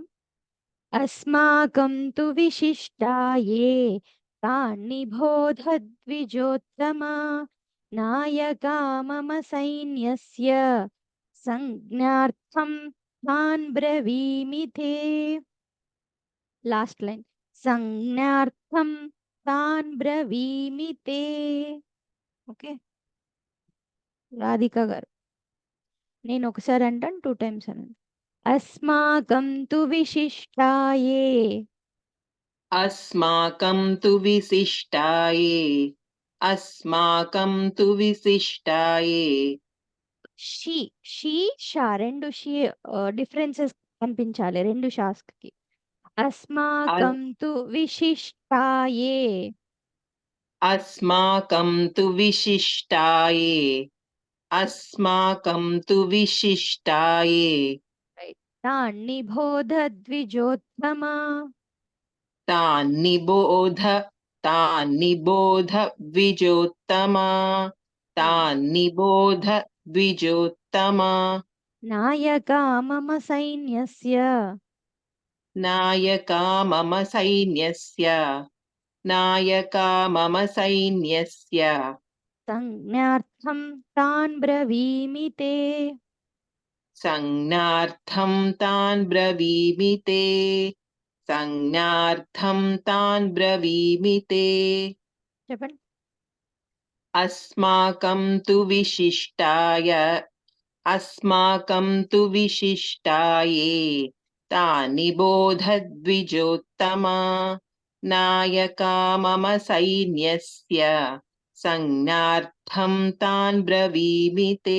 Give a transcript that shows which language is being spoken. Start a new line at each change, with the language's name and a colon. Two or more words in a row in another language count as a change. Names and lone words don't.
Sanskrit: అస్మాకం తు విశిష్టాయే తాన్నిబోధ ద్విజోత్తమా నాయకా మమ సైన్యస్య సంజ్ఞార్థం తాన్ బ్రవీమి తే.
English: last line.
Sanskrit: సంజ్ఞార్థం తాన్ బ్రవీమి తే.
Telugu: ఓకే. రాధిక గారు. నేను ఒకసారి అంటాను 2 times అనండి.
Sanskrit: అస్మాకం తు విశిష్టాయే. अस्माकं तु विशिष्टाये अस्माकं तु विशिष्टाये.
Telugu: షీ షా రెండు షీ డిఫరెన్సెస్ కనిపించాలి రెండు షాస్ కి.
Sanskrit: అస్మాకం తు విశిష్టాయే. अस्माकं तु विशिष्टाये अस्माकं तु विशिष्टाये. తాన్నిబోధ ద్విజోత్తమా. तान्निबोध द्विजोत्तमा तान्निबोध द्विजोत्तमा. నాయకా మమ సైన్యస్య. नायका मम सैन्यस्य సంజ్ఞార్థం తాన్ బ్రవీమి తే. సంజ్ఞార్థం తాన్ బ్రవీమి తే సంజ్ఞార్థం తాన్ బ్రవీమి తే
Telugu: చెప్పండి.
Sanskrit: అస్మాకం తు విశిష్టాయే తాని బోధద్విజోత్తమా నాయకా మమ సైన్యస్య సంజ్ఞార్థం తాన్ బ్రవీమి తే